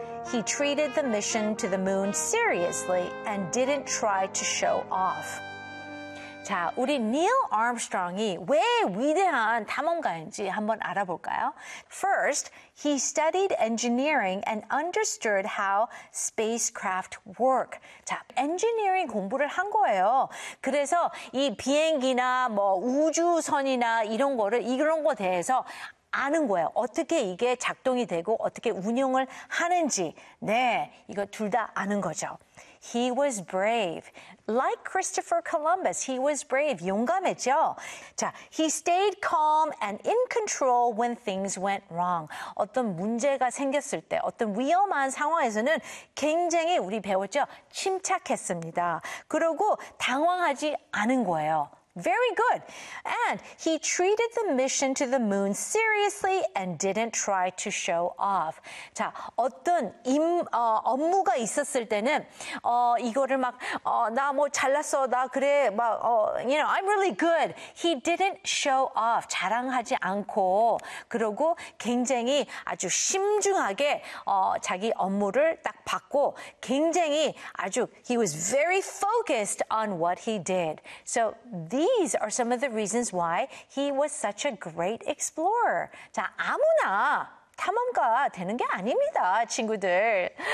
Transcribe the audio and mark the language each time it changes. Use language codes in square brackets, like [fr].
[en] He treated the mission to the moon seriously and didn't try to show off. [ko] 자, 우리 Neil Armstrong이 왜 위대한 탐험가인지 한번 알아볼까요? [en] First, he studied engineering and understood how spacecraft work. [ko] 자, engineering 공부를 한 거예요. 그래서 이 비행기나 뭐 우주선이나 이런 거를 이런 거 대해서 아는 거예요. 어떻게 이게 작동이 되고 어떻게 운영을 하는지. 네, 이거 둘 다 아는 거죠. [en] He was brave. Like Christopher Columbus, he was brave. [ko] 용감했죠? [en] 자, he stayed calm and in control when things went wrong. [ko] 어떤 문제가 생겼을 때, 어떤 위험한 상황에서는 굉장히 우리 배웠죠? 침착했습니다. 그리고 당황하지 않은 거예요. [en] Very good. And he treated the mission to the moon seriously and didn't try to show off. [ko] 자, 어떤 업무가 있었을 때는 이거를 막 나 뭐 잘났어. 나 그래. 막 [en] you know, I'm really good. He didn't show off. [ko] 자랑하지 않고 그리고 굉장히 아주 심중하게 자기 업무를 딱 받고 굉장히 아주 [en] he was very focused on what he did. So, these are some of the reasons why he was such a great explorer. [ko] 자, 아무나 탐험가 되는 게 아닙니다, 친구들.